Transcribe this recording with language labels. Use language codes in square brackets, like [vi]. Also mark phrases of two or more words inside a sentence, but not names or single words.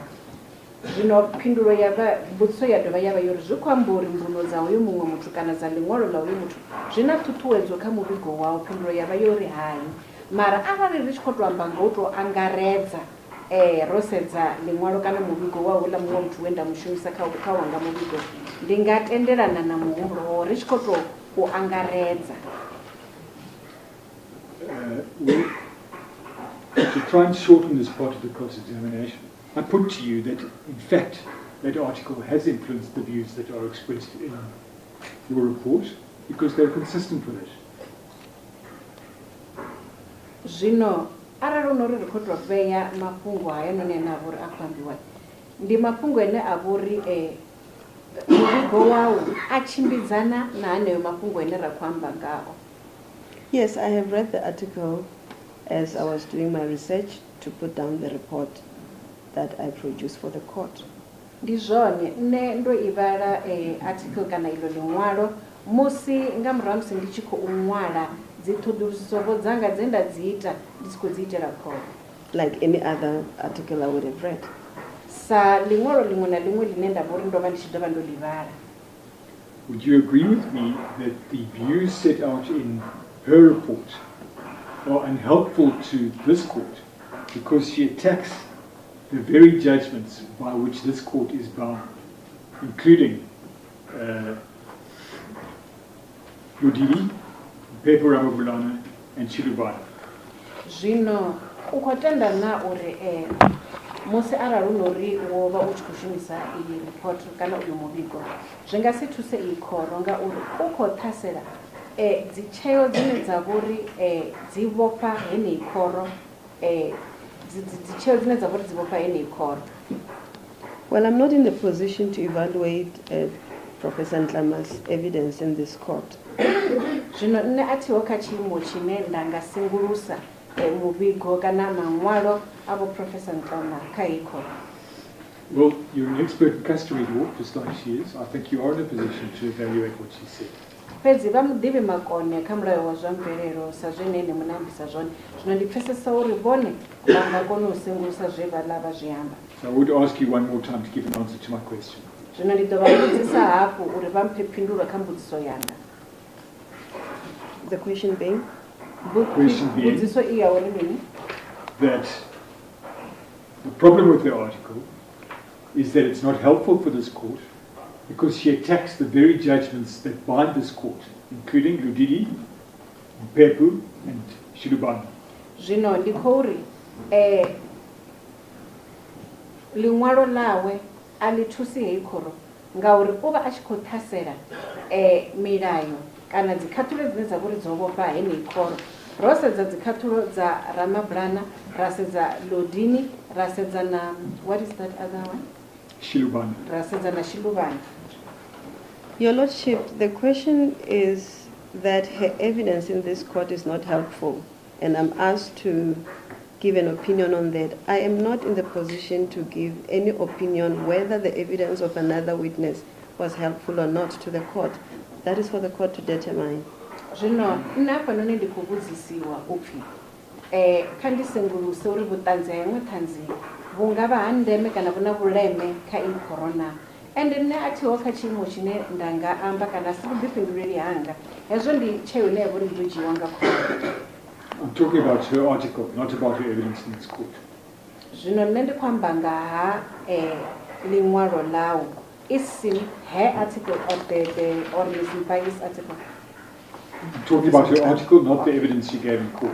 [ve] Zwino phindulo mbudziso ya dovha ya vha yo ri zwi khou amba uri mbuno dza uyo muṅwe muthu kana dza liṅwalo ḽa uyo muthu zwi na ṱhuṱhuwedzo kha muvhigo wawo. Phindulo ya vha yo ri hayi, mara arali ri tshi khou tou amba nga u tou angaredza ro sedza liṅwalo kana muvhigo wa houḽa muṅwe muthu we nda mushumisa kha wanga muvhigo, ndi nga tendelana na muhumbulo wawo ri tshi khou tou u angaredza. [en] To try and shorten this part of the cross-examination, I put to you that, in fact, that article has influenced the views that are expressed in your report because they're consistent with it. [ve] Zwino arali unori ri khou tou vhea mafhungo haya none ane a vha uri a khou ambiwa, ndi mafhungo ane a vha uri muvhigo wawo a tshimbidzana na haneyo mafhungo ane ra khou amba ngao. [en] Yes, I have read the article as I was doing my research to put down the report that I produced for the court. [ve] Ndi zwone nne ndo i vhala article kana ilo liṅwalo musi nga murahu musi ndi tshi khou ṅwala dzi ṱhoḓulusiso dzanga dze nda dzi ita ndi tshi khou dzi itela khoro. [en] Like any other article I would have read. [ve] Sa liṅwalo liṅwe na liṅwe line nda vha uri ndo vha ndi tshi ḓo vha ndo li vhala. [en] Would you agree with me that the views set out in her report are unhelpful to this court because she attacks the very judgments by which this court is bound, including Mphephu Ramabulana and Chilubaya? [ve] Zvino ukotenda na uri musi arali unori wo vha u tshi khou shumisa iyi report kana uyu muvhigo zwi nga si thuse iyi khoro nga uri u khou ṱhasela dzi tsheo dzine dza vhori dzi vhofha heneyi khoro dzi tsheo dzine dza vhori dzi vhofha heneyi khoro. [en] Well, I'm not in the position to evaluate Professor Ntlama's evidence in this court. [ve] Zvino nne athiho kha tshiimo tshine nda nga sengulusa muvhigo kana maṅwalo abo Professor Ntlama kha iyi khoro. [en] Well, you're an expert in customary law, just like she is. I think you are in a position to evaluate what she said. [ve] Fhedzi vha muḓivhi makone kha mulayo wa zwa mvelelo sa zwine ene muṋe ambisa zwone zwino ndi pfesesa uri vhone vha nga kona u sengulusa zwe vhaḽa vha zwi amba. [en] So I would ask you one more time to give an answer to my question. [ve] Zwino ndi ḓo vha vhudzisa hafhu uri vha mphe phindulo kha mbudziso yanga. [en] The question being? [ve] Mbudziso i ya uri mini? [en] That the problem with the article is that it's not helpful for this court because she attacks the very judgments that bind this court, including Ludidi, Mphephu, and Shilubana. [ve] Zvino ndi khou ri liṅwalo lawe a li thusi heyi khoro ngauri u vha a tshi khou ṱhasela milayo kana dzikhathulo dzine dza vhori dzo vhofha heneyi khoro. Ro sedza dzikhathulo dza Ramabulana, ra sedza Lodini, ra sedza na [en] what is that other one? [ve] Shilubana. Ra sedza na Shilubana. [en] Your Lordship, the question is that her evidence in this court is not helpful, and I'm asked to give an opinion on that. I am not in the position to give any opinion whether the evidence of another witness was helpful or not to the court. That is for the court to determine. [ve] Zvino nne hafhanoni ndi khou vhudzisiwa upfhi kha ndi senguluse uri vhuṱanzi ha iṅwe ṱhanzi vhu nga vha ha ndeme kana vhu na vhuleme kha iyi khoro na. And nne a thiho kha tshiimo tshine nda nga amba kana si vhuḓifhinduleli hanga hezwo ndi tsheo ine ya vhori ndo dzhiiwa nga khoro. [en] I'm talking about her article, not about her evidence in this court. [ve] Zvino nne ndi khou amba nga ha liṅwalo ḽau isi [en] her article or Ms. Mpai's article. I'm talking about her article, not the evidence she gave in court.